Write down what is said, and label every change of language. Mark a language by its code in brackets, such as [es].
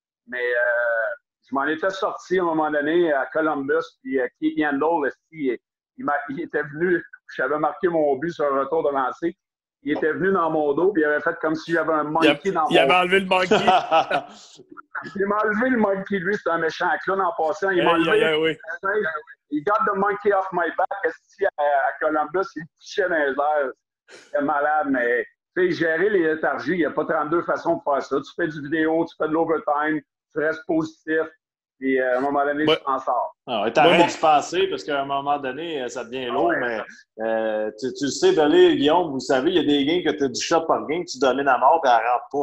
[fr] Mais je m'en étais sorti à un moment donné à Columbus, puis Keith Yandel, il était venu, j'avais marqué mon but sur un retour de lancer. Il était venu dans mon dos, puis il avait fait comme si j'avais un monkey dans mon dos. Il avait enlevé le monkey. Il m'a enlevé le monkey, lui, c'est un méchant clown en passant. Il m'a enlevé. Oui. [en] Il got the monkey off my back. [fr] À Columbus, il pichait dans les airs. C'était malade, mais tu sais, gérer les léthargies, il n'y a pas 32 façons de faire ça. Tu fais du vidéo, tu fais de l'overtime, tu restes positif. Puis à un moment donné, tu t'en sors. T'arrêtes de se passer parce qu'à un moment donné, ça devient lourd, mais tu le sais, Belé, Guillaume, vous savez, il y a des games que tu as du shot par game, tu domines à mort et elle ne rentre pas.